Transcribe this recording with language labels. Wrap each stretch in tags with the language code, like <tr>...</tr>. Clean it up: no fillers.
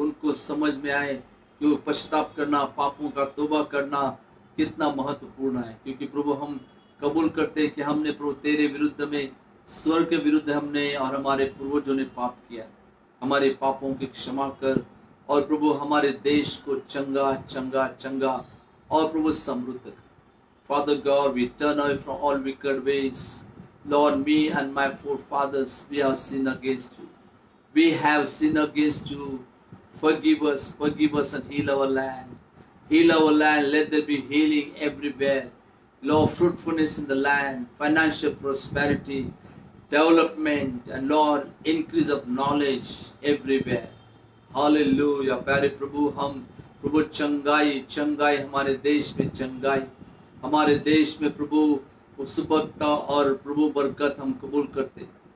<hi>उनको समझ में आए कि पश्चाताप करना, पापों का तौबा करना कितना महत्वपूर्ण है। क्योंकि प्रभु हम कबूल करते हैं कि हमने प्रभु तेरे विरुद्ध में, स्वर्ग के विरुद्ध हमने और हमारे पूर्वजों ने पाप किया। हमारे पापों की क्षमा कर और प्रभु हमारे देश को चंगा चंगा चंगा और प्रभु समृद्ध कर।</hi> <en>Father God, we turn away from all wicked ways. Lord, me and my forefathers, we have sinned against you. We have sinned against you. Forgive us and heal our land. Heal our land, let there be healing everywhere. Lord, fruitfulness in the land, financial prosperity, development, and Lord, increase of knowledge everywhere. Hallelujah.</en> <hi>प्यारे प्रभु, हम प्रभु चंगाई हमारे देश में चंगाई, हमारे देश में प्रभु सुबकता और प्रभु बरकत हम कबूल करते।</hi>